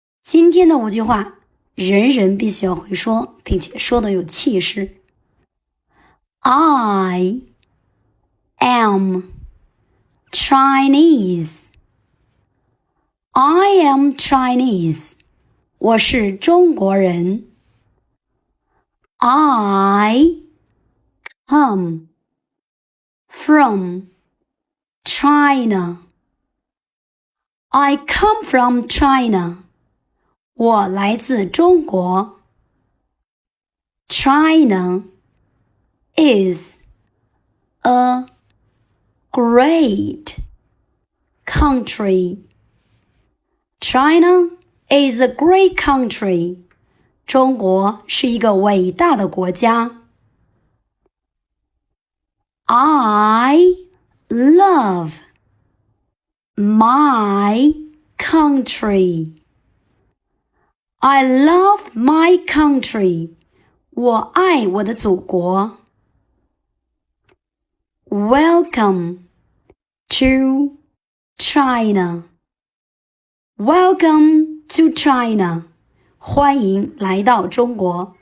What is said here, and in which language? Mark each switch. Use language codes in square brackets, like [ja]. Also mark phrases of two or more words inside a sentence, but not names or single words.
[zh] 今天的5句话，人人必须要会说，并且说的有气势。 [en] I am Chinese. I am Chinese. [zh] 我是中国人。 [en] I come from China. I come from China. [zh] 我来自中国。 [en] China is a great country. China is a great country. [zh] 中国是一个伟大的国家。 [en] I love my country. I love my country. [zh] 我爱我的祖国。 [en] Welcome to China. Welcome to China. [zh] 欢迎来到中国。